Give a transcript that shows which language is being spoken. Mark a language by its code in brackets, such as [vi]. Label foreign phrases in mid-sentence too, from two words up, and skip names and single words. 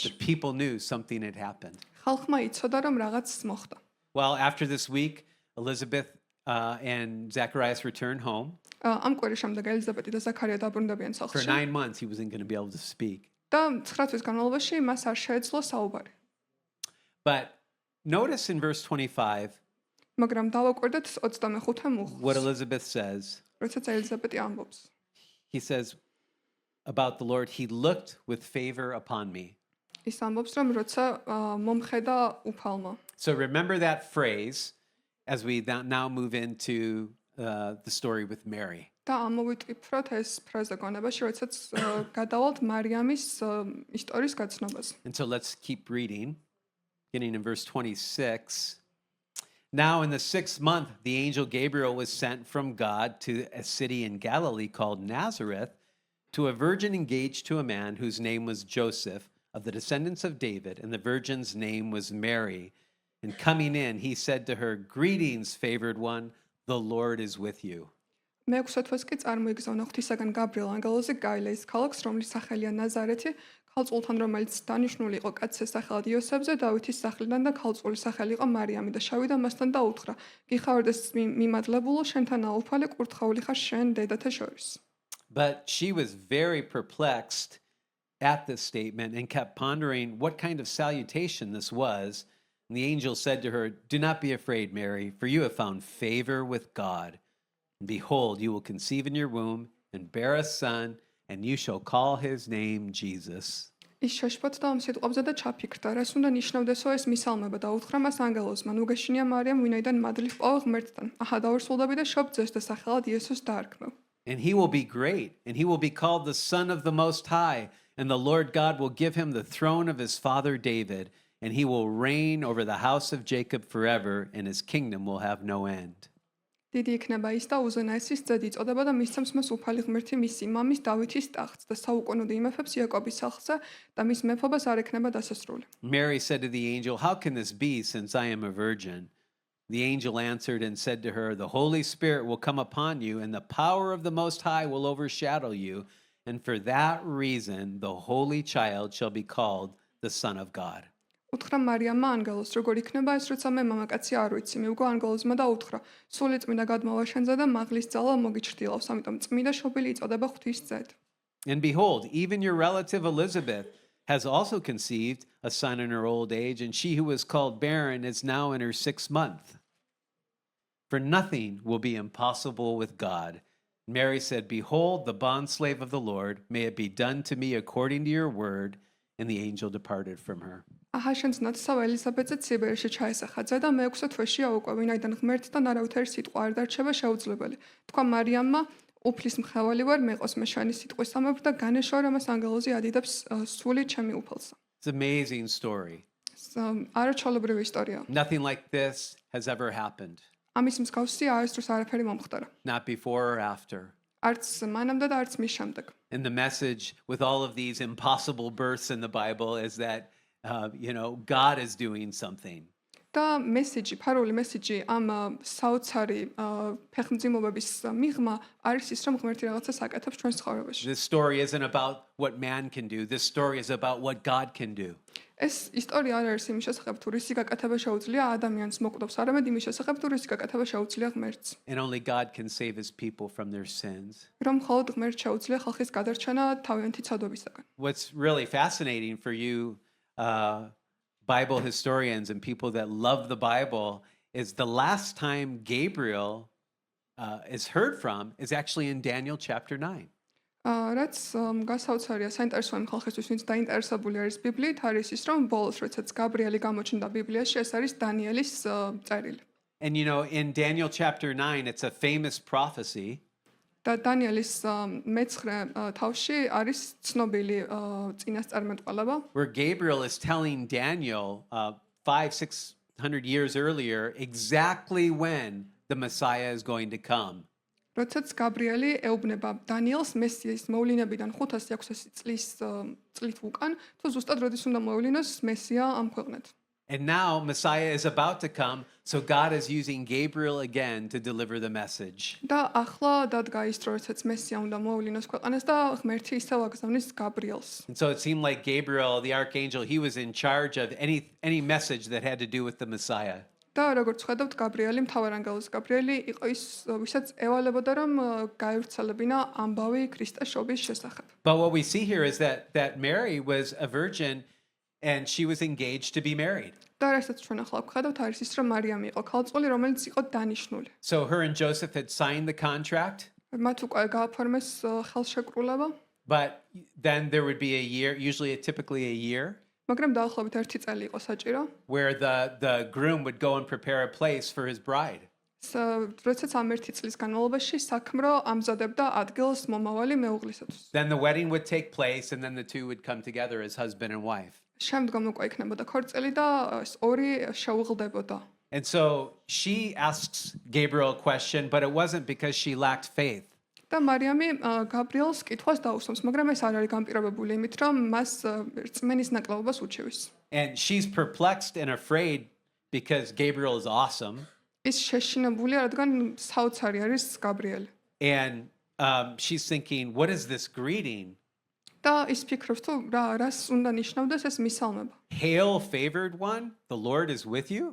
[en] The people knew something had happened. [ka] ხალხმა იცოდა რომ რაღაც მოხდა. [en] Well, after this week, Elizabeth and Zacharias returned home. [ka] ამ კვირის შემდეგ ელიზაბეტი და ზაქარია დაბრუნდებიან [en] For [ka] სახლში. [en] 9 months, he wasn't going to be able to speak. [ka] და 9 თვის განმავლობაში მას არ შეეძლო საუბარი. [en] But notice in verse 25 [ka] მაგრამ დავაკვირდეთ 25-ე მუხლს. [en] what Elizabeth says. [ka] როდესაც ელიზაბეტი ამბობს. [en] He says about the Lord, he looked with favor upon me. [ka] ის ამბობს რომ როცა მომხედა უფალმა. [en] So remember that phrase as we now move into the story with Mary. [ka] და ამოვიტვიფროთ ეს ფრაზა გონებაში, როდესაც გადავალთ მარიამის ისტორიის გაცნობაზე. [en] And so let's keep reading, beginning in verse 26. Now in the 6th month, the angel Gabriel was sent from God to a city in Galilee called Nazareth to a virgin engaged to a man whose name was Joseph, of the descendants of David, and the virgin's name was Mary. And coming in, he said to her, "Greetings, favored one, the Lord is with you." [ka] მე-6 თვეს კი წარმოიგზავნა ღვთისაგან გაბრიელ ანგელოზი გაილეის ქალაქს, რომლის სახელია ნაზარეთი, ქალწულთან, რომელიც დანიშნული იყო კაცის სახელად იოსებზე, დავითის სახლიდან და ქალწულის სახელი იყო მარიამი და შევიდა მასთან და უთხრა: "გიხარდეს მიმადლებულო, შენთან აუფალე კურთხეული ხარ შენ დედათა შორის." [en] But she was very perplexed at this statement and kept pondering what kind of salutation this was. And the angel said to her, "Do not be afraid, Mary, for you have found favor with God. And behold, you will conceive in your womb and bear a son, and you shall call his name Jesus." [ka] ის შეშფოთდა ამ სიტყვებზე და ჩაფიქრდა, რას უნდა ნიშნავდესო ეს მისალმება და უთხრა მას ანგელოზმა: "ნუ გეშინია მარიამ, ვინაიდან მადლი ჰყვა ღმერთთან. აჰა, დაურსულდები და შობ ძეს და სახელად იესოს დაარქმევ. [en] And he will be great, and he will be called the Son of the Most High, and the Lord God will give him the throne of his father David, and he will reign over the house of Jacob forever, and his kingdom will have no end." [ka] დიდი იქნება ის და უზენაესის ძედ იწოდება და მისცემს მას უფალი ღმერთი მისი მამის დავითის ტახტს და საუკუნოდ იმეფებს იაკობის სახლსა და მის მეფობას არ ექნება დასასრული. [en] Mary said to the angel, "How can this be, since I am a virgin?" The angel answered and said to her, "The Holy Spirit will come upon you, and the power of the Most High will overshadow you, and for that reason the Holy Child shall be called the Son of God." [ka] უთხრა მარიამმა ანგელოზს: "როგორ იქნება ეს, როცა მე მამაკაცი არ ვიცი?" მიუგო ანგელოზმა და უთხრა: "სული წმინდა გადმოვა შენზე და მაღლის ძალა მოგიჩრდილავს, ამიტომ წმინდა შობილი იწოდება ღვთის ძედ." [en] And behold, even your relative Elizabeth has also conceived a son in her old age, and she who was called barren is now in her 6th month. For nothing will be impossible with God. Mary said, "Behold, the bondslave of the Lord, may it be done to me according to your word." And the angel departed from her. [ka] აჰაშენს ნათესავ ელიზაბეტზე ციბერში ჩაესახაძა და მე-6 თვეშია უკვე, ვინაიდან ღმერთთან არავითარი სიტყვა არ დარჩება შეუძლებელი. თქვა მარიამმა, უფლის მხევალი ვარ, მეყოს მე შენი სიტყვის სამეფო და განეშვა რომ მას ანგელოზი ადიდებს სული ჩემი უფალსა. [en] It's an amazing story. [ka] არაჩვეულებრივი ისტორია. [en] Nothing like this has ever happened, [ka] ამის მსგავსი აეს დროს არაფერი მომხდარა. [en] not before or after. [ka] არც მანამდე და არც მის შემდეგ. [en] And the message with all of these impossible births in the Bible is that, God is doing something. [ka] და მესიჯი, ფარული მესიჯი ამ საოცარი ფეხმძიმობების მიღმა არის ის, რომ ღმერთი რაღაცას აკეთებს ჩვენს ცხოვრებაში. [en] This story isn't about what man can do. This story is about what God can do. [ka] ეს ისტორია არ არის იმის შესახებ, თუ რისი გაკეთება შეუძლია ადამიანს მოკვდავს, არამედ იმის შესახებ, თუ რისი გაკეთება შეუძლია ღმერთს. [en] And only God can save his people from their sins. [ka] რომ მხოლოდ ღმერთს შეუძლია ხალხის გადარჩენა თავიანთი ცოდვებისაგან. [en] What's really fascinating for you, Bible historians and people that love the Bible, is the last time Gabriel is heard from is actually in Daniel chapter 9. [ka] რაც გასაოცარია საინტერესოა იმ ხალხისთვის, ვინც დაინტერესებული არის ბიბლიით, არის ის, რომ ბოლოს როდესაც გაბრიელი გამოჩნდა ბიბლიაში, ეს არის დანიელის წერილი. [en] And in Daniel chapter 9, it's a famous prophecy. [ka] და დანიელის მე-9 თავში არის ცნობილი წინასწარმეტყველება, [en] where Gabriel is telling Daniel 500-600 years earlier exactly when the Messiah is going to come. [ka] როდესაც გაბრიელი ეუბნება დანიელს მესიის მოვლენებიდან 500-600 წლით უკან, თუ ზუსტად როდის უნდა მოევლინოს მესია ამ ქვეყნად. [en] And now Messiah is about to come, so God is using Gabriel again to deliver the message. [ka] და ახლა დადგა ის დრო, როდესაც მესია უნდა მოევლინოს ქვეყანას და ღმერთი ისევ აგზავნის გაბრიელს. [en] And so it seemed like Gabriel, the archangel, he was in charge of any message that had to do with the Messiah. [ka] და როგორც ხედავთ, გაბრიელი, მთავარანგელოზი გაბრიელი იყო ის, ვისაც ევალებოდა რომ გაივრცელებინა ამბავი ქრისტეს შობის შესახებ. [en] But what we see here is that Mary was a virgin and she was engaged to be married. [ka] და რასაც ჩვენ ახლა ვხედავთ, არის ის, რომ მარიამი იყო ქალწული, რომელიც იყო დანიშნული. [en] So her and Joseph had signed the contract. [ka] მათ უკვე გააფორმეს ხელშეკრულება, [en] But then there would be a year, typically a year, [ka] მაგრამ დაახლოებით 1 წელი იყო საჭირო. [en] where the groom would go and prepare a place for his bride. [ka] როდესაც ამ 1 წლის განმავლობაში საქმრო ამზადებდა ადგილს მომავალი მეუღლისათვის. [en] Then the wedding would take place, and then the two would come together as husband and wife. [ka] შემდგომ უკვე იქნებოდა ქორწილი და ეს ორი შეუღლდებოდა. [en] And so she asks Gabriel a question, but it wasn't because she lacked faith. [ka] და მარიამი გაბრიელს კითხვას დაუსვამს, მაგრამ ეს არ არის განპირობებული იმით, რომ მას რწმენის ნაკლებობას უჩივის. [en] And she's perplexed and afraid because Gabriel is awesome. [ka] ის შეშინებულია, რადგან საოცარი არის გაბრიელი. [en] And she's thinking, what is this greeting? [ka] და ის ფიქრობს, თუ რას უნდა ნიშნავდეს ეს მისალმება. [en] Hail, favored one, the Lord is with you.